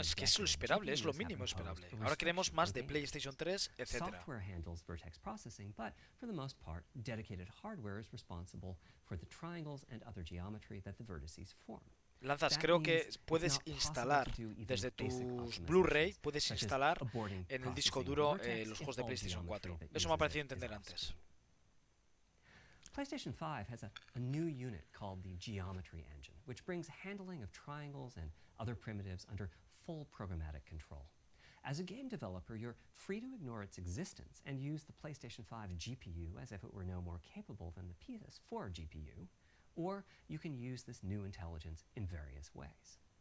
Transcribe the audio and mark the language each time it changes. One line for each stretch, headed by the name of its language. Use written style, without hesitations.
Spanish: Es que es lo esperable, es lo mínimo esperable. Ahora queremos más de PlayStation 3, etc.
English: Software handles vertex processing, but for the most part, dedicated hardware is responsible for the triangles and other geometry that the vertices form.
Spanish: Lanzas, creo que puedes instalar desde tus Blu-ray, puedes instalar en el disco duro los juegos de PlayStation 4. Eso me ha parecido entender antes.
English: PlayStation 5 has a new unit called the Geometry Engine, which brings handling of triangles and other primitives under full programmatic control. As a game developer, you're free to ignore its existence and use the PlayStation 5 GPU as if it were no more capable than the PS4 GPU, or you can use this new intelligence in various ways.